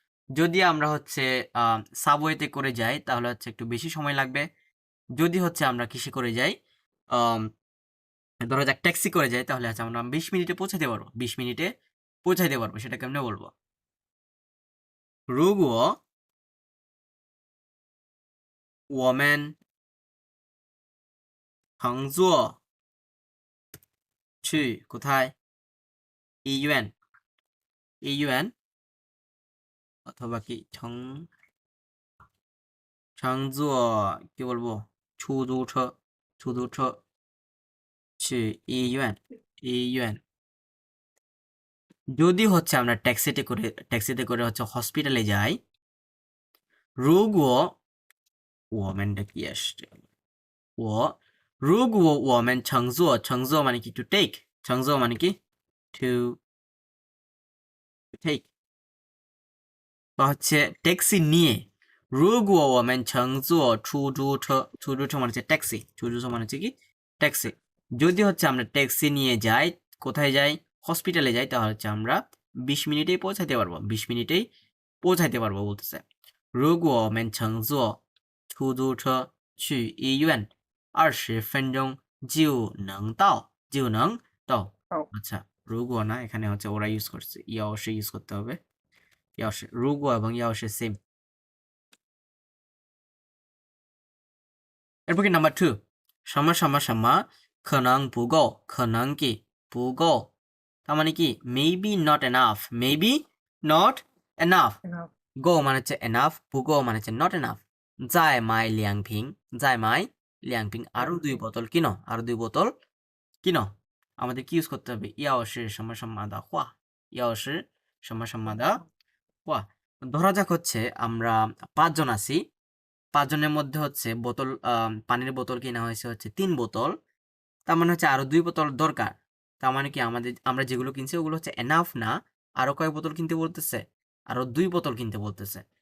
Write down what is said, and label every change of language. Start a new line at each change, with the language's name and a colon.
Bangla: যদি আমরা হচ্ছে সাবওয়েতে করে যাই তাহলে হচ্ছে একটু বেশি সময় লাগবে। যদি হচ্ছে আমরা কিসে করে যাই, ধরা যাক ট্যাক্সি করে যাই, তাহলে হচ্ছে আমরা 20 মিনিটে পৌঁছাতে পারবো, 20 মিনিটে পৌঁছাইতে পারবো। সেটা কেমনে বলবো,
Chinese: 如果我们乘坐去
Bangla: কোথায়, 医院অথবা কি乘坐কি বলবো,
Chinese: 出租车去医院।
Bangla: যদি হচ্ছে আমরা ট্যাক্সিতে করে হচ্ছে হসপিটালে যাই, 如果我们的কি আসছে,如果我们乘坐মানে কি
English: to take,
Bangla: 乘坐মানে কি to take, বা হচ্ছে ট্যাক্সি নিয়ে,
Chinese: 如果我们乘坐出租车
Bangla: মানে হচ্ছে ট্যাক্সি, 出租车মানে হচ্ছে কি ট্যাক্সি। যদি হচ্ছে আমরা ট্যাক্সি নিয়ে যাই, কোথায় যাই, হসপিটালে যাই, তাহলে হচ্ছে আমরা 20 মিনিটেই পৌঁছাইতে পারবো, 20 মিনিটেই পৌঁছাইতে পারবো বলতেছে।
Chinese: 如果我们乘坐出租车去医院，20分钟就能到，আচ্ছা, 如果
Bangla: না, এখানে হচ্ছে ওরা ইউজ করছে,
Chinese: 要是ইউজ করতে হবে,要是如果এবং要是সেম।
English: এরপর কি নাম্বার 2,
Chinese: 什么什么什么可能不够，可能
English: কি不够
Bangla: তার মানে কি
English: maybe not enough, maybe not enough, go মানে হচ্ছে enough, 不够মানে হচ্ছে not enough।
Chinese: 再买2瓶，再买2瓶,
Bangla: আরো 2 বোতল কিনো, আরো 2 বোতল কিনো। আমাদের কি ইউজ করতে হবে,
Chinese: 要是什么什么的话，要是什么什么的话।
Bangla: ধরা যাক হচ্ছে আমরা 5 জন আছি, 5 জনের মধ্যে হচ্ছে বোতল, পানির বোতল কিনা হয়েছে হচ্ছে 3 বোতল, তার মানে হচ্ছে আরো 2 বোতল দরকার। তার মানে কি আমরা যেগুলো কিনছি ওগুলো হচ্ছে এনাফ না, আরো কয় বোতল কিনতে বলতেছে, আরো 2 বোতল কিনতে বলতেছে।